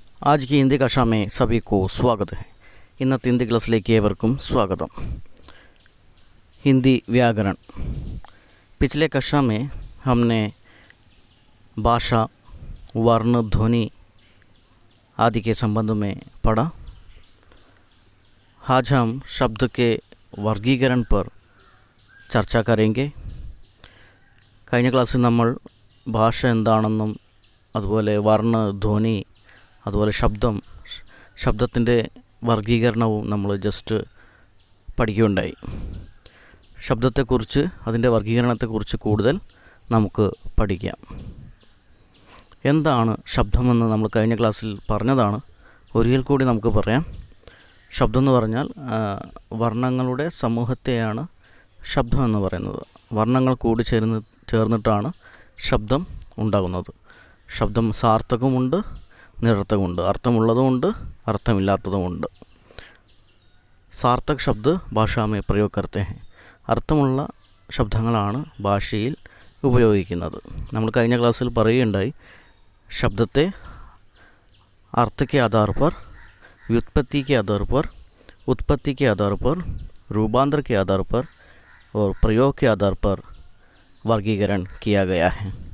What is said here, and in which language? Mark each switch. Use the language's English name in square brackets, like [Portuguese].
[Hindi] आज की हिंदी कक्षा में सभी को स्वागत है। [Malayalam] ഇന്നത്തെ ഹിന്ദി ക്ലാസ്സിലേക്ക് ഏവർക്കും स्वागतम। [Hindi] हिंदी व्याकरण। पिछले कक्षा में हमने भाषा, वर्ण, ध्वनि आदि के संबंध में पढ़ा। आज हम शब्द के वर्गीकरण पर ചർച്ച करेंगे। [Malayalam] കഴിഞ്ഞ ക്ലാസ്സിൽ നമ്മൾ ഭാഷ എന്താണെന്നും അതുപോലെ വർണ്ണ, ധ്വനി, അതുപോലെ ശബ്ദത്തിൻ്റെ വർഗീകരണവും നമ്മൾ ജസ്റ്റ് പഠിക്കുകയുണ്ടായി. ശബ്ദത്തെക്കുറിച്ച്, അതിൻ്റെ വർഗീകരണത്തെക്കുറിച്ച് കൂടുതൽ നമുക്ക് പഠിക്കാം. എന്താണ് ശബ്ദമെന്ന് നമ്മൾ കഴിഞ്ഞ ക്ലാസ്സിൽ പറഞ്ഞതാണ്. ഒരിക്കൽ കൂടി നമുക്ക് പറയാം. ശബ്ദം എന്ന് പറഞ്ഞാൽ വർണ്ണങ്ങളുടെ സമൂഹത്തെയാണ് ശബ്ദമെന്ന് പറയുന്നത്. വർണ്ണങ്ങൾ കൂടി ചേർന്നിട്ടാണ് ശബ്ദം ഉണ്ടാകുന്നത്. ശബ്ദം സാർത്ഥകമുണ്ട്, നിരർത്ഥകമുണ്ട്, അർത്ഥമുള്ളതുമുണ്ട്, അർത്ഥമില്ലാത്തതുമുണ്ട്. [Hindi] സാർത്ഥക് ശബ്ദ ഭാഷാ മേ പ്രयोग करते हैं. [Malayalam] അർത്ഥമുള്ള ശബ്ദങ്ങളാണ് ഭാഷയിൽ ഉപയോഗിക്കുന്നത്. നമ്മൾ കഴിഞ്ഞ ക്ലാസ്സിൽ പറയുകയുണ്ടായി, ശബ്ദത്തെ [Hindi] अर्थ के आधार पर, व्युत्पत्ति के आधार पर, उत्पत्ति के आधार पर, रूपांतर के आधार पर और प्रयोग के आधार पर वर्गीकरण किया गया है.